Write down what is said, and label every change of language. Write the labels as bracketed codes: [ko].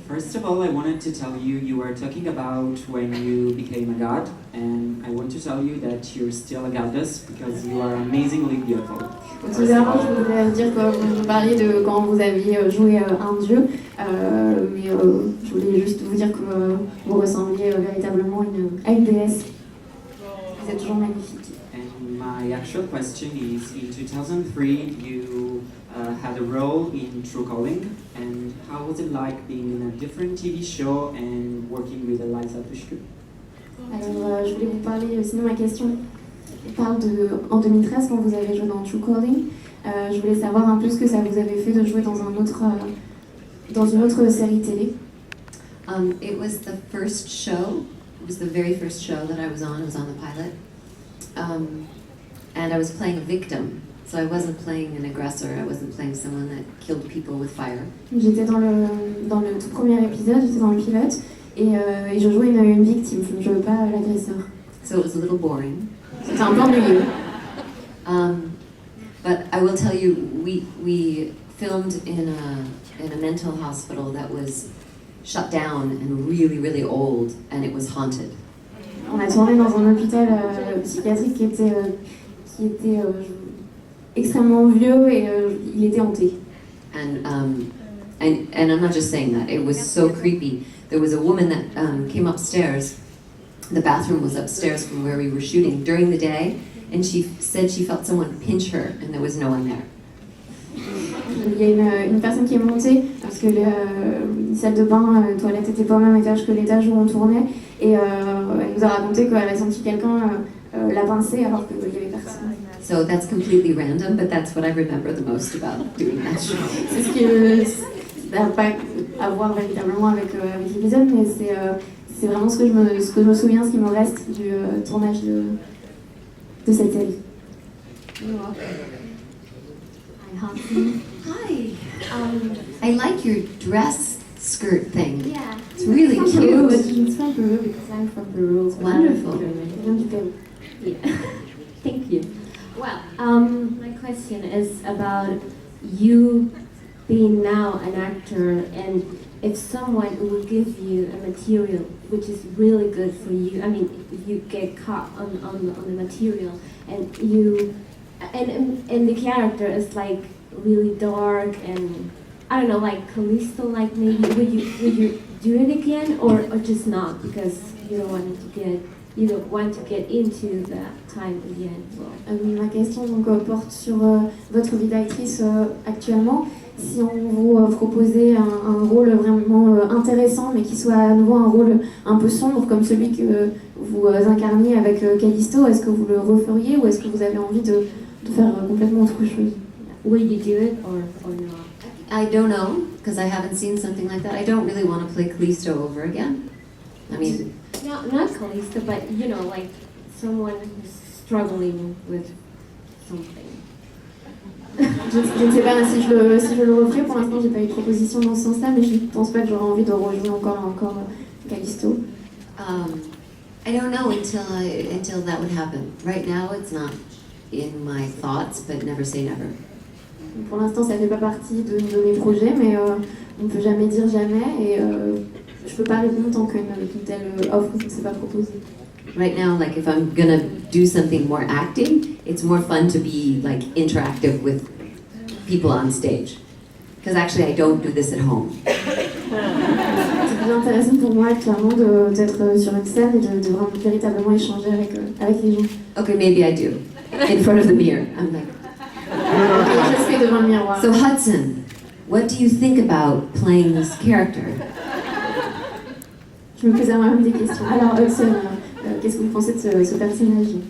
[en] First of all, I wanted to tell you, you were talking about when you became a god, and I want to tell you that you're still a goddess because you are amazingly beautiful. [fr] Tout d'abord, je voudrais dire que vous parliez de quand vous aviez joué un dieu, mais je voulais juste vous dire que vous ressembliez véritablement à une déesse. Vous êtes toujours magnifique. [en] And my actual question is, in 2003, you had a role in True Calling, and how was it like being in a different TV show and working with Eliza Dushku? [fr] Alors, je voulais vous parler, sinon ma question parle en 2013 quand vous avez joué dans True Calling. Je voulais savoir un peu ce que ça vous avait fait de jouer dans une autre série télé. [en] It was the first show. It was the very first show that I was on. It was on the pilot. And I was playing a victim. So I wasn't playing an aggressor. I wasn't playing someone that killed people with fire. [fr] J'étais dans le tout premier épisode, j'étais dans le pilote, et je jouais une victime, je ne jouais pas l'agresseur. [en] So it was a little boring. [fr] C'était un peu ennuyeux. [en] But I will tell you, we filmed in a mental hospital that was shut down and really, really old, and it was haunted. [fr] On a tourné dans un hôpital psychiatrique qui était extrêmement vieux et il était hanté. [en] And I'm not just saying that. It was so creepy. There was a woman that came upstairs. The bathroom was upstairs from where we were shooting during the day, and she said she felt someone pinch her, and there was no one there. [fr] Il y a une personne qui est montée parce que la salle de bain, la toilette n'était pas au même étage que l'étage où on tournait, et elle nous a raconté qu'elle a senti quelqu'un la pincer alors qu'il n'y avait personne. [en] So that's completely random, but that's what I remember the most about doing that show. [fr] C'est ce qui n'a pas à voir véritablement avec l'épisode, mais c'est vraiment ce que je me souviens, ce qui me reste du tournage de cette série. [en] Hi, Hudson. Hi. I like your dress skirt thing. Yeah. It's really Peru, cute. it's from Peru because I'm from Peru. Wonderful. Yeah. Thank you. Well, my question is about you being now an actor, and if someone will give you a material which is really good for you, I mean, if you get caught on the material, and you and the character is like really dark and I don't know, like Callisto, like maybe would you do it again or just not because you don't want to get into that time again? Ma question donc, porte sur votre vie d'actrice actuellement. Si on vous proposait un rôle vraiment intéressant, mais qui soit à nouveau un rôle un peu sombre, comme celui que vous incarniez avec Callisto, est-ce que vous le referiez ou est-ce que vous avez envie de faire complètement autre chose? Will you do it or not? I don't know, because I haven't seen something like that. I don't really want to play Callisto over again. I mean... Not Callisto, but you know, like someone who's struggling with something. [fr] Je ne sais pas si je le referai. Pour l'instant, j'ai pas eu de proposition dans ce sens-là, mais je ne pense pas que j'aurais envie de rejouer encore Callisto. [en] I don't know until that would happen. Right now, it's not in my thoughts, but never say never. [fr] Pour l'instant, ça fait pas partie de mes projets, mais on ne peut jamais dire jamais, et je peux pas répondre tant qu'une telle offre ne s'est pas proposée. [en] Right now, like if I'm gonna do something more acting, it's more fun to be like interactive with people on stage. Because actually, I don't do this at home. [fr] C'est plus intéressant pour moi actuellement d'être sur une scène et de vraiment véritablement échanger avec les gens. [en] Okay, maybe I do. In front of the mirror. I'm like... [fr] Je le fais devant le miroir. [en] So Hudson, what do you think about playing this character? [fr] Je me posais moi-même des questions. Alors, Hudson, qu'est-ce que vous pensez de ce personnage?